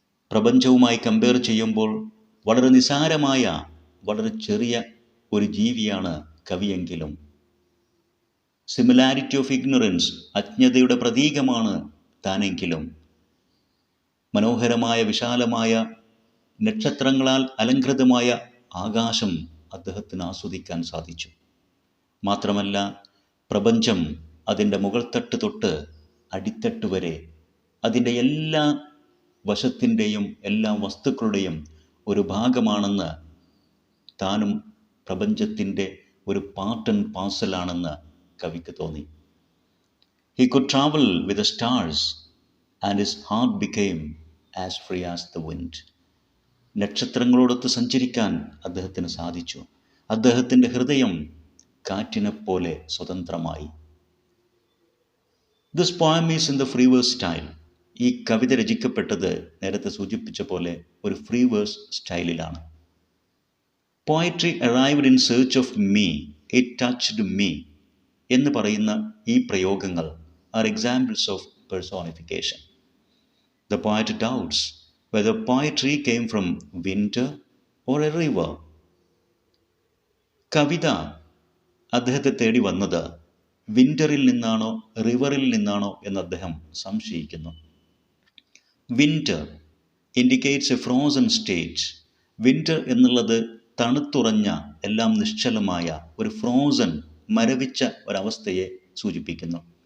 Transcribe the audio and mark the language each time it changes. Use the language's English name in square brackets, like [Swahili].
[Malayalam] പ്രപഞ്ചവുമായി compare ചെയ്യുമ്പോൾ വളരെ നിസാരമായ, വളരെ ചെറിയ ഒരു ജീവിയാണ് കവിയെങ്കിലും, [English] similarity of ignorance, [Malayalam] അജ്ഞതയുടെ പ്രതീകമാണ് താനെങ്കിലും, മനോഹരമായ വിശാലമായ നക്ഷത്രങ്ങളാൽ അലങ്കൃതമായ ആകാശം അദ്ദേഹത്തിന് ആസ്വദിക്കാൻ സാധിച്ചു. മാത്രമല്ല പ്രപഞ്ചം അതിൻ്റെ മുകൾത്തട്ട് തൊട്ട് അടിത്തട്ട് വരെ അതിൻ്റെ എല്ലാ വശത്തിൻ്റെയും എല്ലാ വസ്തുക്കളുടെയും ഒരു ഭാഗമാണെന്ന്, താനും പ്രപഞ്ചത്തിൻ്റെ ഒരു [English] part and പാർസലാണെന്ന് [Malayalam] കവിക്ക് തോന്നി. [English] He could travel with the stars and his heart became as free as the wind. [Malayalam] നക്ഷത്രങ്ങളോടൊത്ത് സഞ്ചരിക്കാൻ അദ്ദേഹത്തിന് സാധിച്ചു. അദ്ദേഹത്തിൻ്റെ ഹൃദയം കാറ്റിനെപ്പോലെ സ്വതന്ത്രമായി. [English] This poem is in the free verse style. [Malayalam] ഈ കവിത രചിക്കപ്പെട്ടത് നേരത്തെ സൂചിപ്പിച്ച പോലെ ഒരു free verse സ്റ്റൈലിലാണ്. [English] Poetry arrived in search of me, it touched me [Malayalam] എന്ന് പറയുന്ന ഈ പ്രയോഗങ്ങൾ [English] are examples of personification. The poet doubts whether poetry came from winter or a river. [Malayalam] കവിത അദ്ദേഹത്തെ തേടി വന്നത് വിൻ്ററിൽ നിന്നാണോ റിവറിൽ നിന്നാണോ എന്ന് അദ്ദേഹം സംശയിക്കുന്നു. [English] Winter indicates a frozen state. [Malayalam] Winter എന്നുള്ളത് തണുത്തുറഞ്ഞ, എല്ലാം നിശ്ചലമായ ഒരു ഫ്രോസൺ, മരവിച്ച ഒരവസ്ഥയെ സൂചിപ്പിക്കുന്നു.